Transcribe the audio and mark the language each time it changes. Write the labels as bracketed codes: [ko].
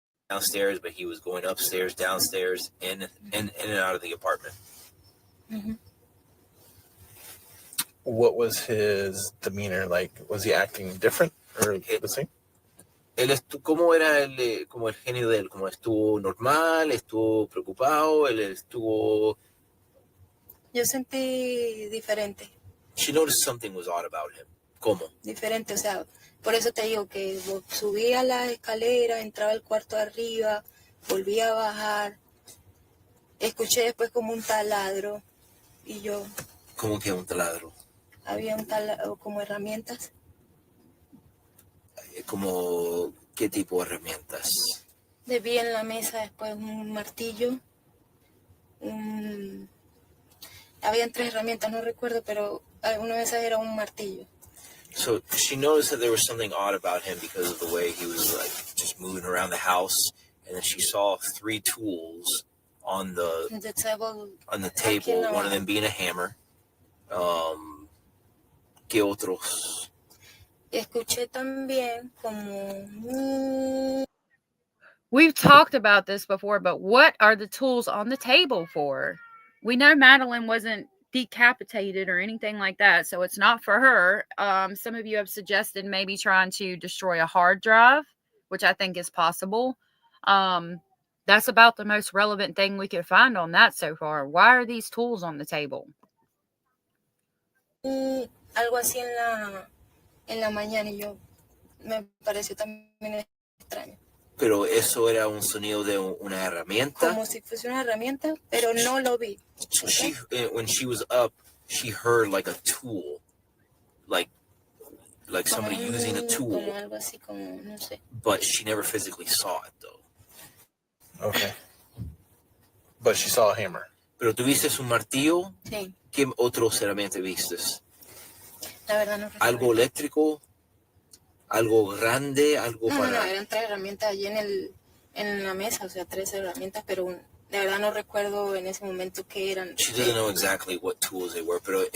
[en] Downstairs, but he was going upstairs, downstairs, in and out of the apartment. Mm-hmm. What was his demeanor like? Was he acting different or the same? [es] ¿Cómo era como el genio de él? ¿Cómo estuvo normal? ¿Estuvo preocupado? ¿Él estuvo...? Yo sentí diferente. [en] She noticed something was odd about him. [es] ¿Cómo? Diferente, o sea, por eso te digo que subía la escalera, entraba al cuarto de arriba, volvía a bajar. Escuché después como un taladro y yo... ¿Cómo que un taladro? Había un taladro, como herramientas. ¿Como qué tipo de herramientas? Vi en la mesa después un martillo. Habían 3 herramientas, no recuerdo, pero una de esas era un martillo. [en] So she noticed that there was something odd about him because of the way he was like just moving around the house, and then she saw 3 tools on the table, one of them being a hammer. [es] ¿Qué otros? Escuché también como... [en] We've talked about this before, but what are the tools on the table for? We know Madeline wasn't decapitated or anything like that, so it's not for her. Some of you have suggested maybe trying to destroy a hard drive, which I think is possible. That's about the most relevant thing we could find on that so far. Why are these tools on the table? [es] Algo así en la mañana y yo me pareció también extraño. Pero eso era un sonido de una herramienta. Como si fuese una herramienta, pero no lo vi. [en] So she, when she was up, she heard like a tool, like somebody using a tool. [es] Como algo así, como no sé. [en] But she never physically saw it though. Okay. But she saw a hammer. [es] Pero tú viste un martillo. Sí. ¿Qué otros herramientas vistes? La verdad no recuerdo. ¿Algo eléctrico? ¿Algo grande? ¿Algo no, para...? No, eran 3 herramientas allí en la mesa, o sea, 3 herramientas, pero de verdad no recuerdo en ese momento qué eran. [en] She doesn't know exactly what tools they were, [es] pero